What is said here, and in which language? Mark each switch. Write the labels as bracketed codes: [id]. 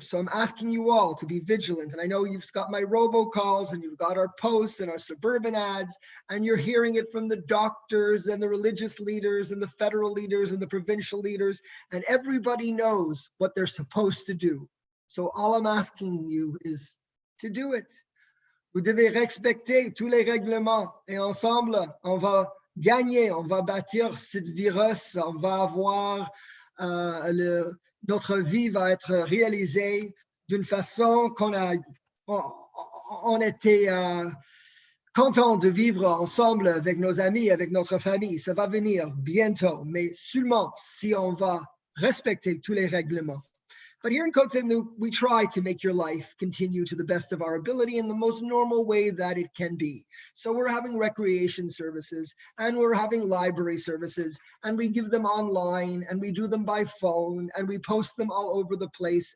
[en] So I'm asking you all to be vigilant. And I know you've got my robocalls and you've got our posts and our suburban ads, and you're hearing it from the doctors and the religious leaders and the federal leaders and the provincial leaders, and everybody knows what they're supposed to do. So all I'm asking you is to do it. [fr] Vous devez respecter tous les règlements et ensemble, on va gagner, on va bâtir cette virus, on va avoir notre vie va être réalisée d'une façon on était content de vivre ensemble avec nos amis, avec notre famille. Ça va venir bientôt, mais seulement si on va respecter tous les règlements. [en] But here in Côte Saint-Luc, we try to make your life continue to the best of our ability in the most normal way that it can be. So we're having recreation services and we're having library services and we give them online and we do them by phone and we post them all over the place.